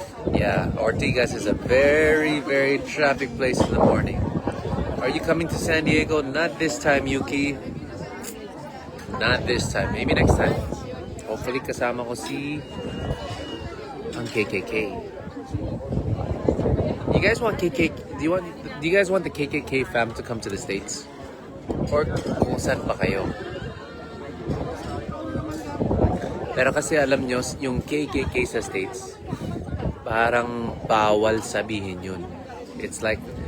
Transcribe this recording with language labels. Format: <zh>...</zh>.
<en>Yeah, Ortigas is a very, very traffic place in the morning. Are you coming to San Diego? Not this time, Yuki. Not this time. Maybe next time.</en> <tl>Hopefully kasama ko si ang KKK.</tl> <en>You guys want KKK? Do you guys want the KKK fam to come to the States?</en> <tl>Or kung saan pa kayo? Pero kasi alam nyo, yung KKK sa States, parang bawal sabihin yun.</tl> <en>It's like,</en>